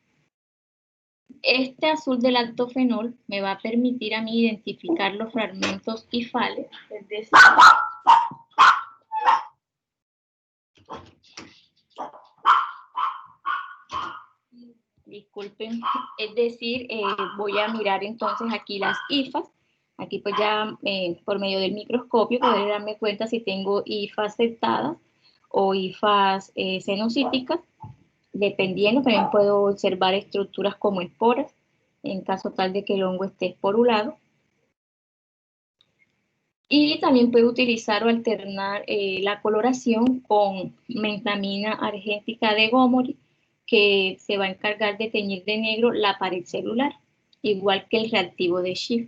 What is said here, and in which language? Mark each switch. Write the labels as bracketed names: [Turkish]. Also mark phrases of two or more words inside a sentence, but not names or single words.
[Spanish] Este azul de lactofenol me va a permitir a mí identificar los fragmentos hifales, es decir, disculpen, es decir, voy a mirar entonces aquí las hifas. Aquí pues ya por medio del microscopio podré darme cuenta si tengo hifas setadas o hifas cenocíticas. Dependiendo, también puedo observar estructuras como esporas, en caso tal de que el hongo esté esporulado. Y también puedo utilizar o alternar la coloración con mentamina argéntica de Gomori, que se va a encargar de teñir de negro la pared celular, igual que el reactivo de Schiff.